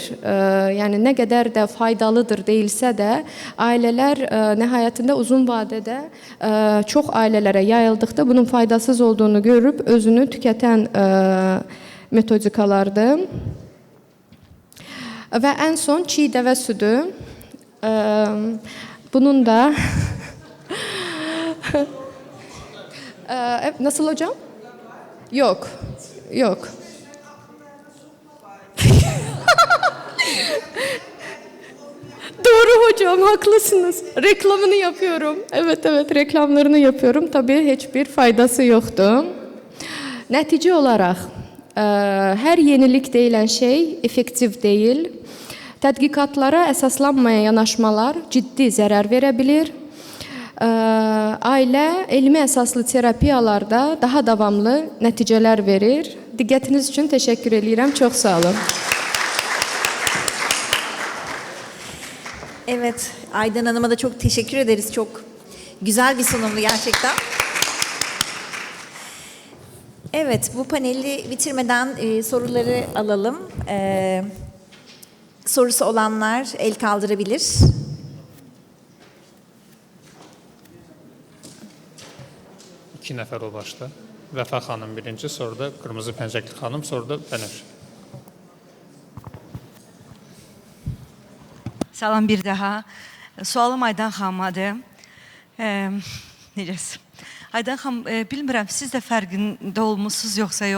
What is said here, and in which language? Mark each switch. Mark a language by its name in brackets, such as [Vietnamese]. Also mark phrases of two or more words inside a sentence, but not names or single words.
[Azerbaijani] Yəni nə qədər də faydalıdır deyilsə də, ailələr nəhayətində uzun vadədə çox ailələrə yayıldıqda bunun faydasız olduğunu görüb özünü tükətən metodikalardır. Və ən son çiğ dəvə südü. [Turkish] Bunun da nasıl hocam? Yok. Doğru hocam, haklısınız. Reklamını yapıyorum. Evet, reklamlarını yapıyorum. Tabii hiçbir faydası yoktu. [Azerbaijani] Nəticə olaraq, hər yenilik deyilən şey effektiv deyil. Tədqiqatlara əsaslanmayan yanaşmalar ciddi zərər verə bilir. Ailə elmi əsaslı terapiyalarda daha davamlı nəticələr verir. Diqqətiniz üçün təşəkkür edirəm. Çox sağ olun. [Turkish] Evet, Aydan Hanım'a da çok teşekkür ederiz. Çok güzel bir sunumdu gerçekten. Evet, bu paneli bitirmeden soruları alalım. Sorusu olanlar el kaldırabilir. [Azerbaijani] İki nəfər o başda. Vəfa xanım birinci, sonra da Qırmızı Pəncəkli xanım, sonra da Bənövşə. Salam bir daha. Sualım Aydan xanımadır. Necəsiz? Aydan xanım, bilmirəm, siz də fərqində olmuşsunuz yoxsa yox.